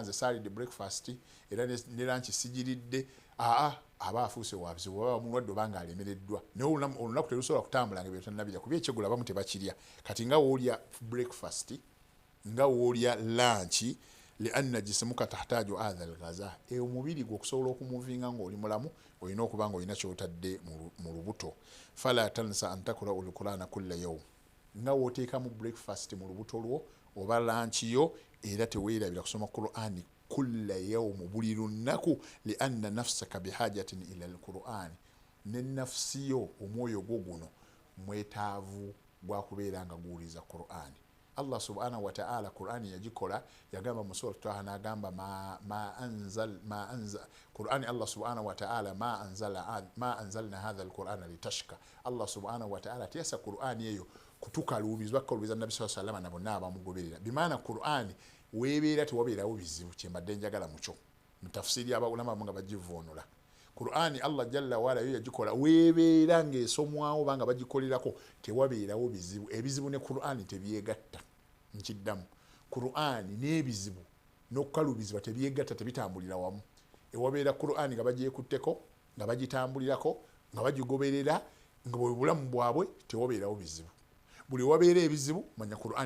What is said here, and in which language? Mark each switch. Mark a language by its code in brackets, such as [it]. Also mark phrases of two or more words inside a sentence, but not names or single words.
[lg] nze saalidde breakfast era ne lunch sigiridde aba afuuse wabizibu baba mulwadde obanga alemereddwa naye olunaku terusobola kutambula nga byetanabira kuba ekyeggulo abamu tebakirya kati nga woolya breakfast nga woolya lunch [ar] لأن جسمك تحتاج هذا الغذاء [lg] omubiri gwe okusobola okumuvinga ng'oli mulamu olina okuba nga olina kyotadde mu lubuto [ar] فلا تنسى أن تقرأ القرآن كل يوم [lg] nga wooteekamu breakfast mu lubuto lwo oba lunch yo era teweerabira kusoma qur'ani [ar] كل يوم [lg] buli lunaku [ar] لأن نفسك بحاجة إلى القرآن [lg] n'ennafsi yo omwoyo gwo guno mwetaavu gwa kubeera nga guwuliza qur'ani [ar] الله سبحانه وتعالى [lg] qur'ani yagikola yagamba mu sura Taha n'agamba [ar] ما أنزل القرآن الله سبحانه وتعالى ما أنزلنا هذا القرآن لتشقى الله سبحانه وتعالى [lg] tiyasa qur'ani eyo kutukaluubizwa kukaluubiza nabi [ar] صلى الله عليه وسلم [lg] na bonna abamugoberera bimaana qur'ani weebeera tewabeerawo bizibu kyembadde njagala muco mu tafsiri abaulama nga bagivuunula qur'ani [ar] الله جل وعلا [lg] yo yagikola weebeera ng'esomwawo banga bagikolerako tewabeerawo bizibu ebizibu ne qur'ani tebyegatta nkiddamu qur'ani n'ebizibu n'okukaluubizibwa tebyegatta tebitambulira wamu ewabeera qur'ani nga bagyekutteko nga bagitambulirako nga bagigoberera nga bwe bulamu bwabwe tewabeerawo bizibu buli wabeera ebizibu manya qur'ani